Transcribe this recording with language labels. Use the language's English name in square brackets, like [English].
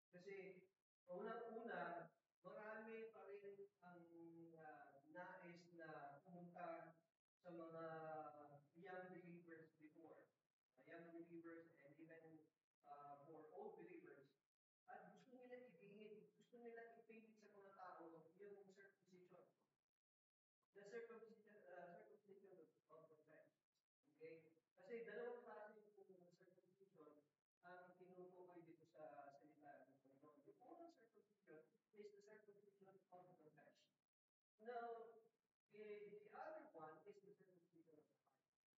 [Filipino] Kasi unang-una, marami pa rin ang nais na pumunta sa mga young believers before. [English] Young believers and even for old believers. [Filipino] At gusto nila ipilit sa mga tao yung circumcision. [English] The circumcision of the flesh. Okay? [Filipino] Kasi dalawang klase yung circumcision ang tinutukoy dito sa salita ng Panginoon. [English] The unang circumcision is the circumcision of the flesh. Now, the other one is the circumcision of the heart.